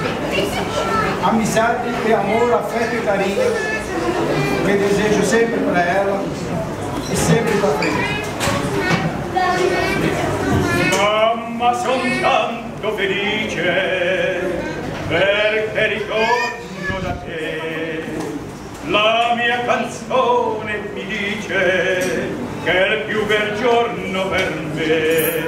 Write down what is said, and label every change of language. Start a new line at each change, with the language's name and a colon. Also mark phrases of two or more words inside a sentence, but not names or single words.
Portuguese: amizade e amor, afeto e carinho che desejo sempre para ela e sempre para frente.
Italian: Mamma, son tanto felice perché ritorno da te. La mia canzone mi dice che è il più bel giorno per me.